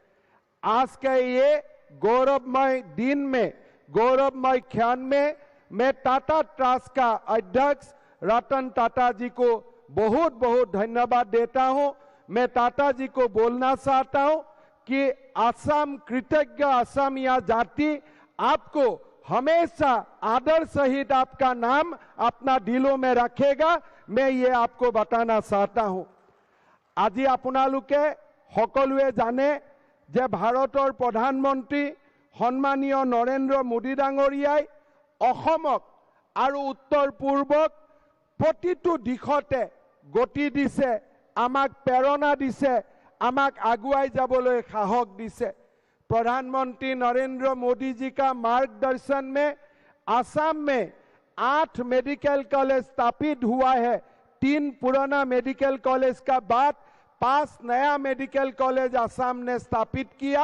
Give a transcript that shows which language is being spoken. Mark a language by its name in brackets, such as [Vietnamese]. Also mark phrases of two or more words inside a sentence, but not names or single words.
[Hindi] आज के ये गौरवमय दिन में, गौरवमय क्षण में मैं टाटा ट्रस्ट का अध्यक्ष रतन टाटा जी को बहुत बहुत धन्यवाद देता हूं। मैं टाटा जी को बोलना चाहता हूं कि असम कृतज्ञ असमिया जाति आपको हमेशा आदर सहित आपका नाम अपना दिलों में रखेगा। मैं ये आपको बताना चाहता हूं। [Assamese] আজি আপোনালোকে সকলোৱে জানে যে ভাৰতৰ প্ৰধানমন্ত্ৰী সন্মানীয় নৰেন্দ্ৰ মোদী ডাঙৰীয়াই অসমক আৰু উত্তৰ পূৰ্বক প্ৰতিটো দিশতে গতি দিছে, আমাক প্ৰেৰণা দিছে, আমাক আগুৱাই যাবলৈ সাহস দিছে। [Hindi] प्रधानमंत्री नरेंद्र मोदी जी का मार्गदर्शन में आसाम में 8 मेडिकल कॉलेज स्थापित हुआ है। 3 पुराना मेडिकल कॉलेज का बाद 5 नया मेडिकल कॉलेज आसाम ने स्थापित किया।